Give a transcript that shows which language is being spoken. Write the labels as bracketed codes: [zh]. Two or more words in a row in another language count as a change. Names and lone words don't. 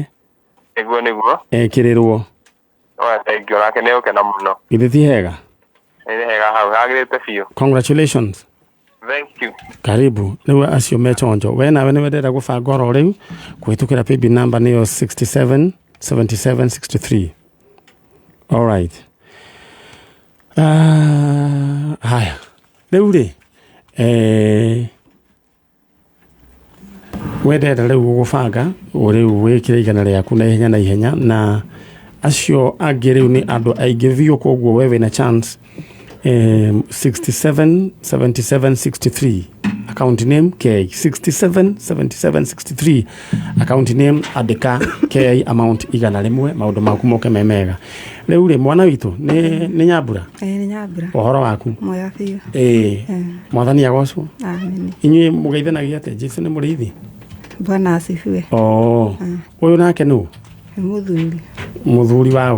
[ki] Nĩguo ekĩrĩrwo. Thengio nake nĩ ũkena mũno. Githĩ ti hega? Nĩ hega hau hagĩrĩte biũ. [en] Congratulations. Thank you. [ki] Karibu. Rĩu acio me chonjo. We nawe nĩ wendera gũbanga oro rĩu kũhĩtũkĩra [en] paybill number [ki] nĩyo 67 77 63. [en] All right. [sw] Haya. [ki] Rĩu rĩ wendera rĩu gũbanga rĩu wĩkĩre igana rĩaku na ihenya na acio angĩ rĩu nĩ andũ aingĩ biũ koguo we wĩna chance 67 77 63 [en] account name [ki] K 67 77 63 [en] account name [ki] andĩka K amount igana rĩmwe maũndũ maku moke memega. Rĩu rĩ mwana witũ nĩ Nyambura? Nĩ Nyambura. Ũhoro waku? Mwega biũ. Mwathani agocwo. Ameni. Inyuĩ mũgeithanagia atĩa? Jesu nĩ mũrĩithi? [sw] Bwana asifiwe. [ki] Ũyũ nake nũ? Mũthuri wao